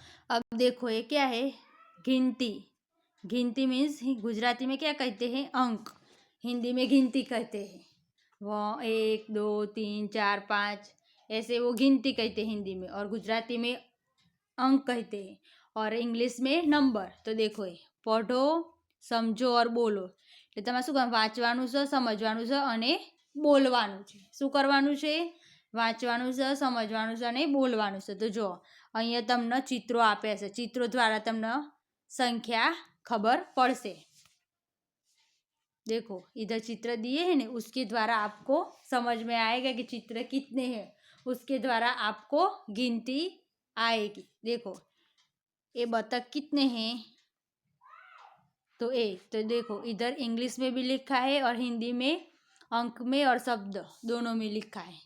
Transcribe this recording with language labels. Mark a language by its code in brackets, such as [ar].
[hi] अब देखो ये क्या है, गिनती. गिनती मीन्स गुजराती में क्या कहते हैं, अंक. हिंदी में गिनती कहते हैं. वो 1 2 3 4 5 ऐसे वो गिनती कहते हैं हिंदी में, और गुजराती में अंक कहते हैं, और इंग्लिश में नंबर. तो देखो ये पढ़ो, समझो और बोलो. [gu] એટલે તમારે શું વાંચવાનું છે, સમજવાનું છે અને બોલવાનું છે. શું કરવાનું છે? વાંચવાનું છે, સમજવાનું છે અને બોલવાનું છે. તો જો અહીંયા તમને ચિત્રો આપ્યા છે, ચિત્રો દ્વારા તમને संख्या खबर पड़से. [hi] देखो इधर चित्र दिए हैं ना, उसके द्वारा आपको समझ में आएगा कि चित्र कितने हैं, उसके द्वारा आपको गिनती आएगी. देखो ये बतख कितने हैं, तो 1. तो देखो इधर इंग्लिश में भी लिखा है और हिंदी में अंक में और शब्द दोनों में लिखा है.